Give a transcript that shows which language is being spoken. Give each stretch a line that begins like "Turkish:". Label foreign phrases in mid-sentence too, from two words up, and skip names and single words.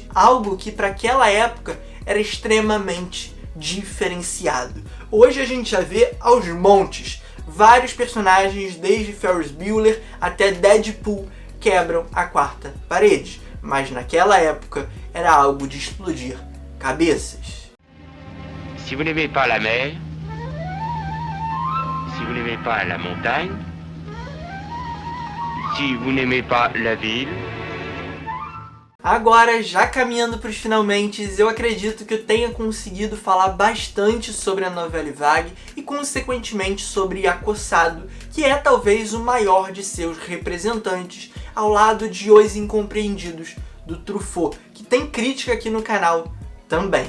Portuguese: Algo que para aquela época era extremamente diferenciado. Hoje a gente já vê aos montes. Vários personagens, desde Ferris Bueller até Deadpool, quebram a quarta parede. Mas naquela época era algo de explodir cabeças.
French: Si vous n'aimez pas la mer, si vous n'aimez pas la montagne, si vous n'aimez pas la ville...
Portuguese: Agora, já caminhando para os finalmente, eu acredito que eu tenha conseguido falar bastante sobre a Novelle Vague e, consequentemente, sobre Acossado, que é talvez o maior de seus representantes, ao lado de Os Incompreendidos, do Truffaut, que tem crítica aqui no canal também.